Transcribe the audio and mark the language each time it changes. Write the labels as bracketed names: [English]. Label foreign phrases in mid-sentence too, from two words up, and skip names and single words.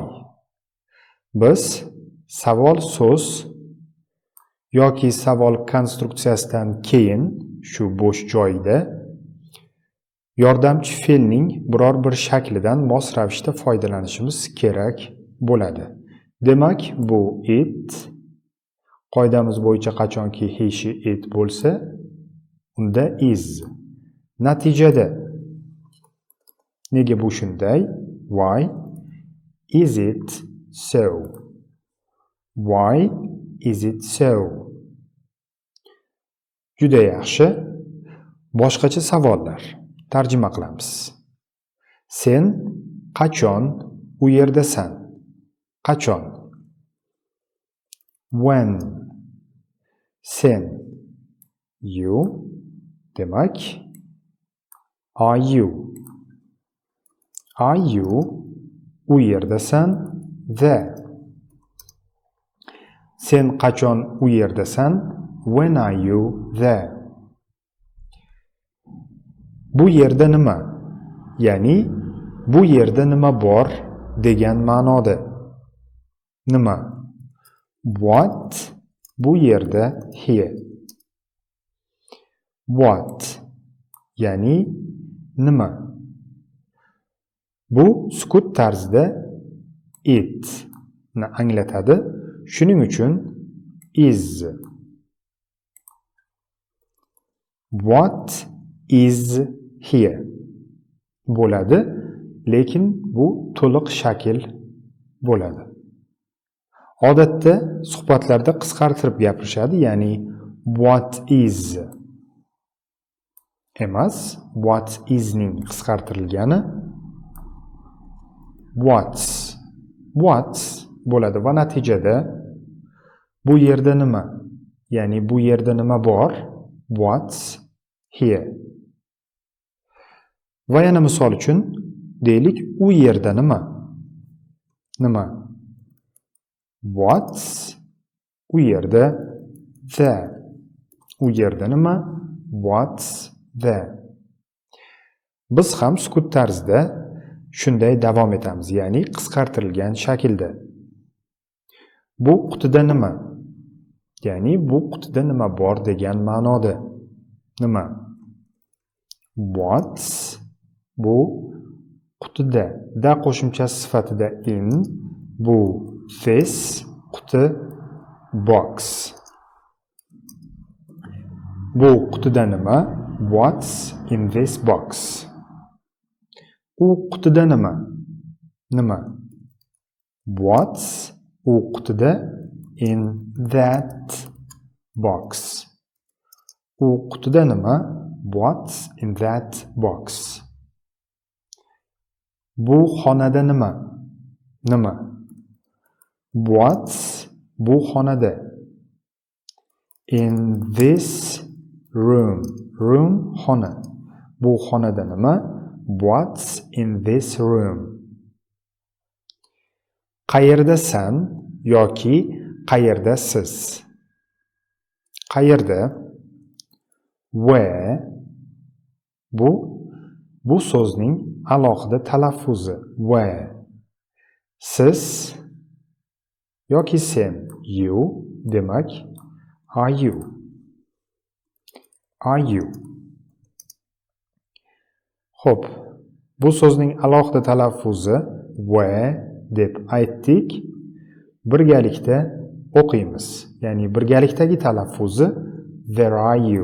[Uzbek] Biz savol so'z yoki savol konstruksiyasidan keyin shu bo'sh joyda yordamchi fe'lning biror bir shaklidan mos ravishda foydalanishimiz kerak bo'ladi. Demak, bu it, qoidamiz bo'yicha qachonki [English] he, she, it [Uzbek] bo'lsa, unda is. Natijada nega bu shunday? [English] Why is it so? Why is it so? [Uzbek] Juda yaxshi. Boshqacha savollar tarjima qilamiz. Sen qachon u yerdasan? Qachon? [English] When. [Uzbek] Sen. You. [English] Demak, are you? Are you [Uzbek] u yerdasan? There. Sen qachon u yerdasan? [English] When are you there? [Uzbek] Bu yerda nima? Ya'ni bu yerda nima bor degan ma'noda. Nima? What? Bu yerda here. What? Ya'ni nima? Bu sukut tarzida it ni anglatadi. Shuning uchun is. [English] What is here [Uzbek] bo'ladi, lekin bu to'liq shakl bo'ladi. Odatda suhbatlarda qisqartirib gapirishadi, ya'ni [English] what is [Uzbek] emas, [English] what is [Uzbek] ning qisqartirilgani what's bo'ladi va natijada bu yerda nima? Ya'ni bu yerda nima bor? [English] What's here. [Uzbek] Va yana misol uchun deylik, u yerda nima? Nima? What's u yerda there. U yerda nima? [English] What's there. [Uzbek] Biz ham sukut tarzida shunday davom etamiz, ya'ni qisqartirilgan shaklda. Bu qutida nima? Ya'ni bu qutida nima bor degan ma'noda. Nima? What's bu qutida. Da qo'shimchasi sifatida in, bu this quti box. Bu qutida nima? [English] What's in this box? [Uzbek] U qutida nima? Nima? [English] What's [Uzbek] u qutida [English] in that box? [Uzbek] U qutida nima? [English] What's in that box? [Uzbek] Bu xonada nima? Nima? What's bu xonada? [English] In this room. [Uzbek] Room xona. Bu xonada nima? [English] What's in this room? [Uzbek] Qayerdasan yoki qayerdasiz? Qayerda? Where bu so'zning alohida talaffuzi. Where. Siz yoki sen. [English] You demak are you. Are you. [Uzbek] Xo'p, bu so'zning alohida talaffuzi where deb aytdik. Birgalikda o'qiymiz. Ya'ni birgalikdagi talaffuzi [English] there are you.